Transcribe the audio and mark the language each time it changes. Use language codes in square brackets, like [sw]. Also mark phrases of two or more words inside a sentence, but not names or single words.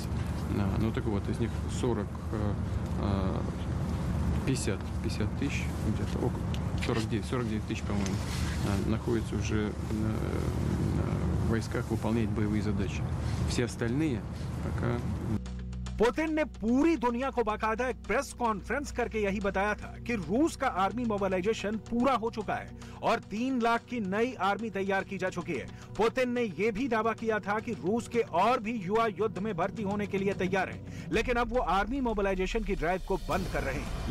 [ru] Ну так вот, из них 50 тысяч, где-то около 49 тысяч, по-моему, находятся уже в войсках, выполнять боевые задачи. Все остальные пока... [hi] पुतिन ने पूरी दुनिया को बाकायदा एक [en] press conference [hi] करके यही बताया था कि रूस का [en] army mobilization [hi] पूरा हो चुका है और 3 लाख की नई आर्मी तैयार की जा चुकी है। पुतिन ने यह भी दावा किया था कि रूस के और भी युवा युद्ध में भर्ती होने के लिए तैयार हैं, लेकिन अब वो [en] army mobilization [hi] की ड्राइव को बंद कर रहे हैं।